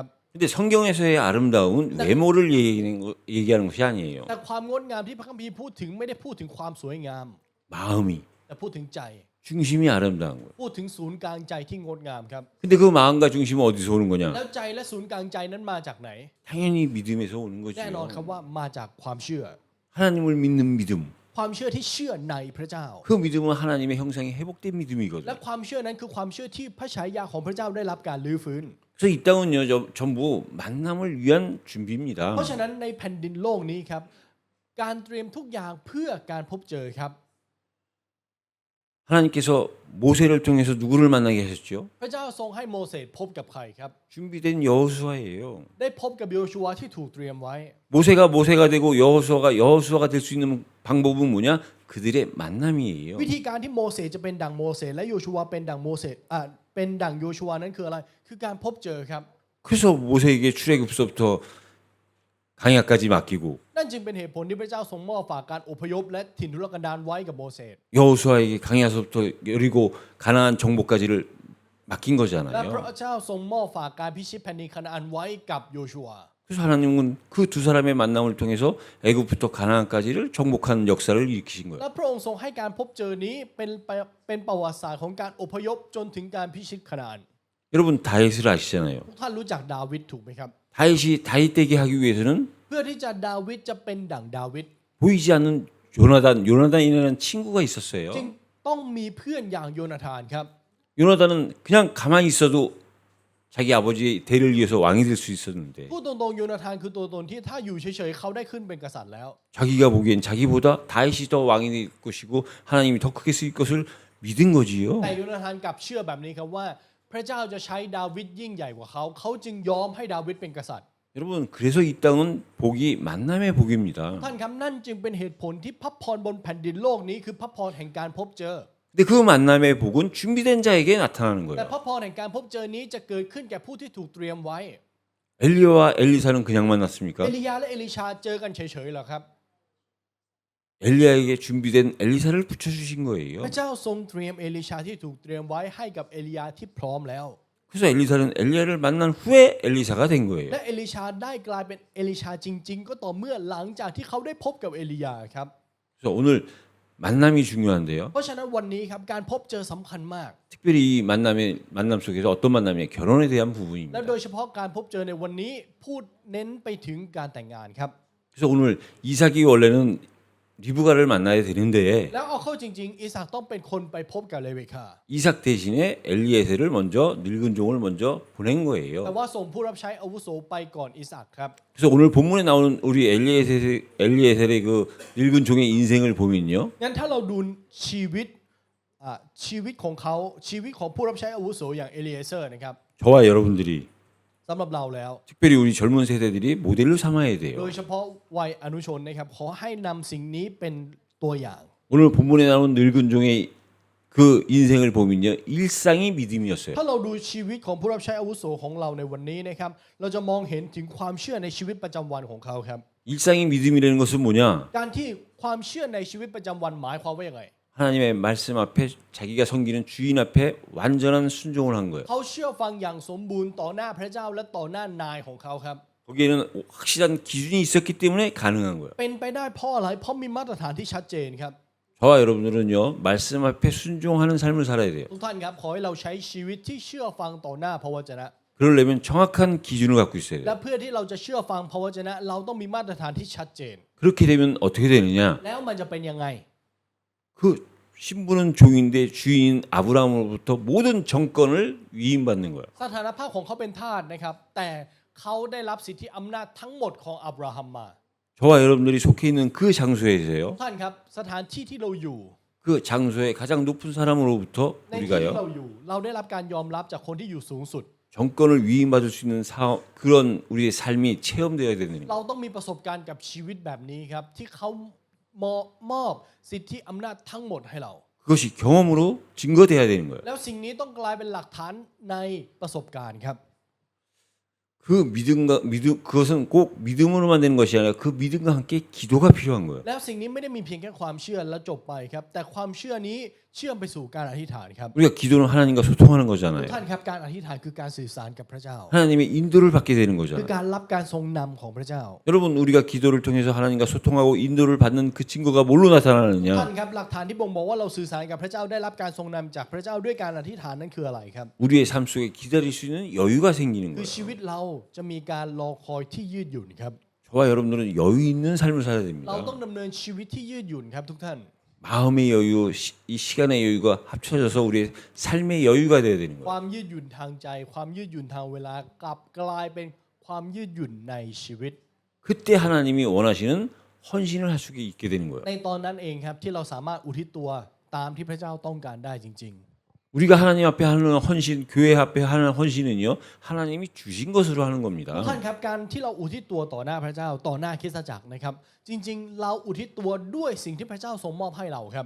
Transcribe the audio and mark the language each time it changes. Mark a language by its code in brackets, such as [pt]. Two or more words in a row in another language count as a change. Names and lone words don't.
[ko] 근데 성경에서의 아름다움은 외모를 얘기하는 것이 아니에요. [th] แต่ความงดงามที่พระคัมภีร์พูดถึงไม่ได้พูดถึงความสวยงาม [ko] 마음이 [th] แต่พูดถึงใจ [ko] 중심이 아름다운 거예요. [th] พูดถึงศูนย์กลางใจที่งดงามครับ [ko] 근데 그 마음과 중심은 어디서 오는 거냐? [th] แล้วใจและศูนย์กลางใจนั้นมาจากไหน [ko] 당연히 믿음에서 오는 [th] แน่นอนครับ [ko] 거죠. [th] ว่ามาจากความเชื่อ [ko] 하나님을 믿는 믿음. [th] ความเชื่อที่เชื่อในพระเจ้า [ko] 그 믿음은 하나님의 형상이 회복된 [th] และ [ko] 믿음이거든요. [th] ความเชื่อนั้นคือความเชื่อที่พระฉายาของพระเจ้าได้รับการลื้อฟื้น [ko] 그래서 이 땅은요 전부 만남을 위한 준비입니다. [th] เพราะฉะนั้นในแผ่นดินโลกนี้ครับการเตรียมทุกอย่างเพื่อการพบเจอครับ [ko] 하나님께서 모세를 통해서 누구를 만나게 하셨죠? [th] พระเจ้าทรงให้โมเสสพบกับใครครับ [ko] 준비된 여호수아예요. [th] ได้พบกับโยชูวาที่ถูกเตรียมไว้ [ko] 모세가 되고 여호수아가 될 수 있는 방법은 뭐냐? 그들의 만남이에요. [th] วิธีการที่โมเสสจะเป็นดั่งโมเสสและโยชูวาเป็นดั่งโมเสสเป็นดั่งโยชูวานั้นคืออะไรคือการพบเจอครับ [ko] 그래서 모세에게 출애굽서부터 강야까지 맡기고 [th] นั่นจึงเป็นเหตุผลที่พระเจ้าทรงมอบฝากการอพยพและถิ่นทุรกันดารไว้กับโมเสส [ko] 여호수아에게 강야서부터 여리고 가나안 정복까지를 맡긴 [th] และ [ko] 거잖아요. [th] พระเจ้าทรงมอบฝากการพิชิตแผ่นดินคานาอันไว้กับโยชูวา [ko] 그래서 하나님은 그 두 사람의 만남을 통해서 애굽부터 가나안까지를 정복하는 역사를 일으키신 [th] และ [ko] 거예요. [th] พระองค์ทรงให้การพบเจอนี้เป็นประวัติศาสตร์ของการอพยพจนถึงการพิชิตคานาอัน [ko] 여러분 다윗을 아시잖아요. [th] ทุกท่านรู้จักดาวิดถูกไหมครับ [ko] 다윗이 다윗 되게 하기 위해서는 [th] เพื่อที่จะดาวิดจะเป็นดั่งดาวิด [ko] 보이지 않는 요나단이라는 친구가 있었어요. [th] จึงต้องมีเพื่อนอย่างโยนาธานครับ [ko] 요나단은 그냥 가만히 있어도 자기 아버지의 대를 이어서 왕이 될 수 있었는데 [th] พูดตรงๆโยนาธานคือตัวตนที่ถ้าอยู่เฉยๆเขาได้ขึ้นเป็นกษัตริย์แล้ว [ko] 자기가 보기엔 자기보다 다윗이 더 왕이 될 것이고 하나님이 더 크게 쓰일 것을 믿은 거지요. [th] แต่โยนาธานกลับเชื่อแบบนี้ครับว่าพระเจ้าจะใช้ดาวิดยิ่งใหญ่กว่าเขาจึงยอมให้ดาวิดเป็นกษัตริย์ [ko] 여러분 그래서 이 땅은 복이 만남의 복입니다. [th] ท่านครับนั่นจึงเป็นเหตุผลที่พระพรบนแผ่นดินโลกนี้คือพระพรแห่งการพบเจอ [ko] 근데 그 만남의 복은 준비된 자에게 나타나는 [th] แต่ [ko] 거예요. [th] พระพรแห่งการพบเจอนี้จะเกิดขึ้นแก่ผู้ที่ถูกเตรียมไว้ [ko] 엘리야와 엘리사는 그냥 만났습니까? [th] เอลียาและเอลิชาเจอกันเฉยๆเหรอครับ [ko] 엘리야에게 준비된 엘리사를 붙여주신 [th] พ [ko] 거예요. [th] ระเจ้าทรงเตรียมเอลิชาที่ถูกเตรียมไว้ให้กับเอลียาที่พร้อมแล้ว [ko] 그래서 엘리사는 엘리야를 만난 후에 엘리사가 된 거예요. [th] และเอลิชาได้กลายเป็นเอลิชาจริงๆ ก็ต่อเมื่อหลังจากที่เขาได้พบกับเอลียาครับ [ko] 그래서 오늘 만남이 중요한데요. [th] เพราะฉะนั้นวันนี้ครับการพบเจอสำคัญมาก [ko] 특별히 이 만남 속에서 어떤 만남이냐 결혼에 대한 [th] และ [ko] 부분입니다. [th] โดยเฉพาะการพบเจอในวันนี้พูดเน้นไปถึงการแต่งงานครับ [ko] 그래서 오늘 이삭이 원래는 리브가를 만나야 되는데 [th] แล้วเอาเข้าจริงๆอิสากต้องเป็นคนไปพบกับเลวีคา [ko] 이삭 대신에 엘리에셀을 먼저 늙은 종을 먼저 보낸 [th] แต่ [ko] 거예요. [th] ว่าส่งผู้รับใช้อาวุโสไปก่อนอิสากครับ [ko] 그래서 오늘 본문에 나오는 우리 엘리에셀의 그 늙은 종의 인생을 보면요. [th] งั้นถ้าเราดูชีวิตของเขาชีวิตของผู้รับใช้อาวุโสอย่างเอลีเอเซอร์นะครับ [ko] 저와 여러분들이 [th] สำหรับเราแล้ว [ko] 특별히 우리 젊은 세대들이 모델로 삼아야 [th] โด [ko] 돼요. [th] ยเฉพาะวัยอนุชนนะครับขอให้นำสิ่งนี้เป็นตัวอย่าง [ko] 오늘 본문에 나오는 늙은 종의 그 인생을 보면요. 일상이 믿음이었어요. [th] ถ้าเราดูชีวิตของผู้รับใช้อาวุโสของเราในวันนี้นะครับเราจะมองเห็นถึงความเชื่อในชีวิตประจำวันของเขาครับ [ko] 일상이 믿음이라는 것은 뭐냐? [th] การที่ความเชื่อในชีวิตประจำวันหมายความว่าอย่างไร [ko] 하나님의 말씀 앞에 자기가 섬기는 주인 앞에 완전한 순종을 한 거예요. [th] เขาเชื่อฟังอย่างสมบูรณ์ต่อหน้าพระเจ้าและต่อหน้านายของเขาครับ [ko] 거기에는 확실한 기준이 있었기 때문에 가능한 거예요. [th] เป็นไปได้เพราะอะไรเพราะมีมาตรฐานที่ชัดเจนครับ [ko] 저와 여러분들은요 말씀 앞에 순종하는 삶을 살아야 돼요. [th] ทุกท่านครับขอให้เราใช้ชีวิตที่เชื่อฟังต่อหน้าพระวจนะ [ko] 그러려면 정확한 기준을 갖고 있어야 [th] และ [ko] 돼요. [th] เพื่อที่เราจะเชื่อฟังพระวจนะ เราต้องมีมาตรฐานที่ชัดเจน [ko] 그렇게 되면 어떻게 되느냐? [th] แล้วมันจะเป็นยังไง [ko] 그 신부는 종인데 주인 아브라함으로부터 모든 정권을 위임받는 거예요. [th] สถานภาพของเขาเป็นทาสนะครับ แต่เขาได้รับสิทธิอำนาจทั้งหมดของอับราฮัมมา [ko] 저와 여러분들이 속해 있는 그 장소에서요. [th] ทุกท่านครับสถานที่ที่เราอยู่ [ko] 그 장소의 가장 높은 사람으로부터 [th] ในที่ที่เรา [ko] 우리가요 [th] อยู่ เราได้รับการยอมรับจากคนที่อยู่สูงสุด [ko] 정권을 위임받을 수 있는 그런 우리의 삶이 체험되어야 되는 거예요. [th] เราต้องมีประสบการณ์กับชีวิตแบบนี้ครับที่เขามอบสิทธิอำนาจทั้งหมดให้เรา [ko] 그것이 경험으로 증거돼야 되는 거예요. [th] แล้วสิ่งนี้ต้องกลายเป็นหลักฐานในประสบการณ์ครับ [ko] 그 그것은 꼭 믿음으로만 되는 것이 아니라 그 믿음과 함께 기도가 필요한 거예요. [th] แล้วสิ่งนี้ไม่ได้มีเพียงแค่ความเชื่อแล้วจบไปครับแต่ความเชื่อนี้เชื่อมไปสู่การอธิษฐานครับ [ko] 우리가 기도는 하나님과 소통하는 [th] ทุ [ko] 거잖아요. [th] กท่านครับการอธิษฐานคือการสื่อสารกับพระเจ้า [ko] 하나님의 인도를 받게 되는 [th] คือ [ko] 거잖아요. [th] การรับการทรงนำของพระเจ้า [ko] 여러분 우리가 기도를 통해서 하나님과 소통하고 인도를 받는 그 증거가 뭘로 [th] ท่าน [ko] 나타나느냐? [th] ครับหลักฐานที่บ่งบอกว่าเราสื่อสารกับพระเจ้าได้รับการทรงนำจากพระเจ้าด้วยการอธิษฐานนั้นคืออะไรครับ [ko] 우리의 삶 속에 기다릴 수 있는 여유가 생기는 [th] คือ [ko] 거예요. [th] ชีวิตเราจะมีการรอคอยที่ยืดหยุ่นครับ [ko] 저와 여러분들은 여유 있는 삶을 살아야 [th] เรา [ko] 됩니다. [th] ต้องดำเนินชีวิตที่ยืดหยุ่นครับทุกท่าน [ko] 마음의 여유, 이 시간의 여유가 합쳐져서 우리의 삶의 여유가 되어야 되는 [th] ค [ko] 거예요. [th] วามยืดหยุ่นทางใจ ความยืดหยุ่นทางเวลากลับกลายเป็นความยืดหยุ่นในชีวิต [ko] 그때 하나님이 원하시는 헌신을 할 수 있게 되는 거예요. [th] ในตอนนั้นเองครับที่เราสามารถอุทิศตัวตามที่พระเจ้าต้องการได้จริง [ko] 우리가 하나님 앞에 하는 헌신, 교회 앞에 하는 헌신은요, 하나님이 주신 것으로 하는 [th] ๆทุก [ko] 겁니다. [th] ท่านครับการที่เราอุทิศตัวต่อหน้าพระเจ้าต่อหน้าคริสตจักรนะครับจริงๆเราอุทิศตัวด้วยสิ่งที่พระเจ้าทรงมอบให้เราครับ